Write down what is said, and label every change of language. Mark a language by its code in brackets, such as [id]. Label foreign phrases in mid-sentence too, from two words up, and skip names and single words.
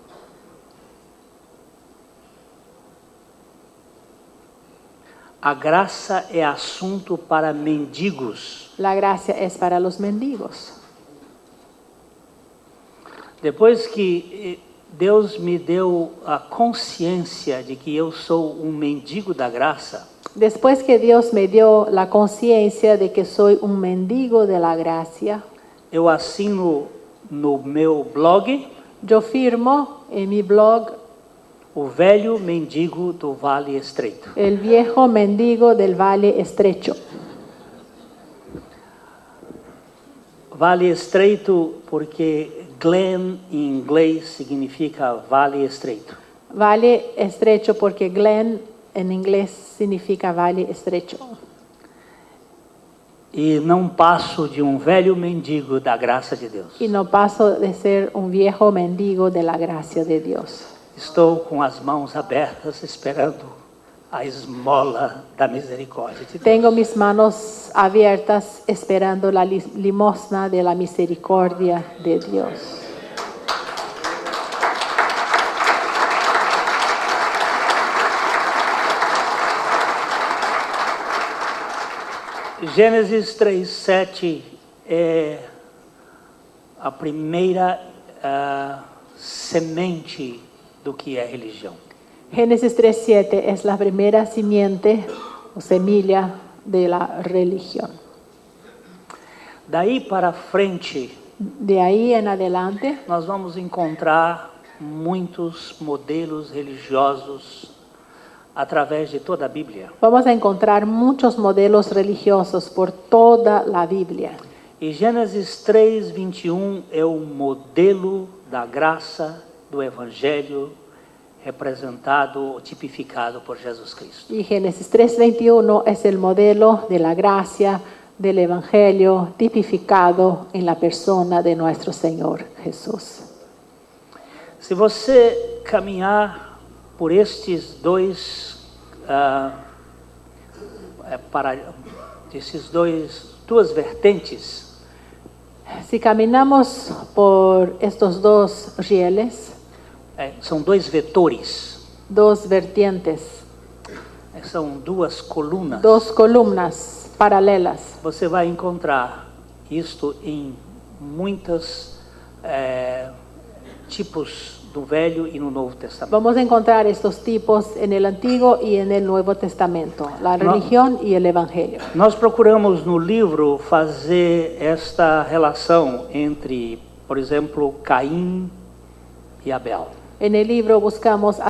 [pt] A graça é assunto para mendigos. [es] La gracia es para los mendigos. [pt] Depois que Deus me deu a consciência de que eu sou um mendigo da graça, [es] Después que Dios me dio la conciencia de que soy un mendigo de la gracia, [pt] eu assino no meu blog [es] yo firmo en mi blog [pt] O Velho Mendigo do Vale Estreito. [es] El viejo mendigo del Valle Estrecho. [pt] Vale Estreito porque Glen em inglês significa Vale Estreito. [es] Valle Estrecho porque Glen en inglés significa Valle Estrecho. [pt] E não passo de um velho mendigo da graça de Deus. [es] Y no paso de ser un viejo mendigo de la gracia de Dios. [pt] Estou com as mãos abertas esperando a esmola da misericórdia de Deus. [es] Tengo mis manos abiertas esperando la limosna de la misericordia de Dios. [pt] Gênesis 3:7 é a primeira semente do que é religião. [es] Génesis 3:7 es la primera simiente o semilla de la religión. [pt] Daí para frente, [es] De ahí en adelante [pt] nós vamos encontrar muitos modelos religiosos através de toda a Bíblia. [es] vamos a encontrar muchos modelos religiosos por toda la Biblia. [pt] E Gênesis 3:21 é o modelo da graça do Evangelho representado, tipificado por Jesus Cristo. [es] Y Génesis 3:21 es el modelo de la gracia del Evangelio tipificado en la persona de nuestro Señor Jesús. [pt] Se você caminhar por estes duas vertentes, [es] Si caminamos por estos dos rieles, [pt] são dois vetores, [es] dos vertientes, [pt] são duas colunas. [es] dos columnas paralelas, [pt] Você vai encontrar isto em muitos tipos do Velho e no Novo Testamento. [es] vamos a encontrar estos tipos en el Antiguo y en el Nuevo Testamento, la religión y el Evangelio. [pt] Nós procuramos no livro fazer esta relação entre, por exemplo, Caim e Abel. [es] En el libro buscamos